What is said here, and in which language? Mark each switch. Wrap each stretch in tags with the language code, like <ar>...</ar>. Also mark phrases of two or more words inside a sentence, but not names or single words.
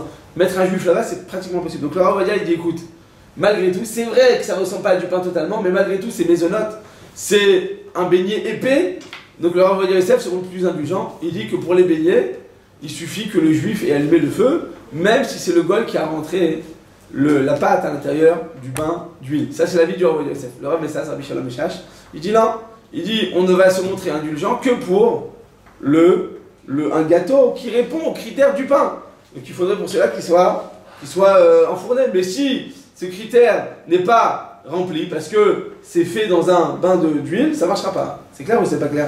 <fr>Mettre un juif là-bas, c'est pratiquement impossible. Donc le Rav Ovadia, il dit écoute, malgré tout, c'est vrai que ça ressemble pas à du pain totalement, mais malgré tout, c'est mésonote, c'est un beignet épais. Donc le Rav Ovadia Yosef seront plus indulgents. Il dit que pour les beignets, il suffit que le juif ait allumé le feu, même si c'est le goy qui a rentré la pâte à l'intérieur du bain d'huile. Ça, c'est l'avis du Rav Ovadia Yosef. Le Rav Messas, Rabbi Shalom Meshash, il dit non. Il dit on ne va se montrer indulgent que pour un gâteau qui répond aux critères du pain. Donc il faudrait pour cela qu'il soit enfourné. Mais si ce critère n'est pas rempli parce que c'est fait dans un bain d'huile, ça ne marchera pas. C'est clair ou c'est pas clair?</fr>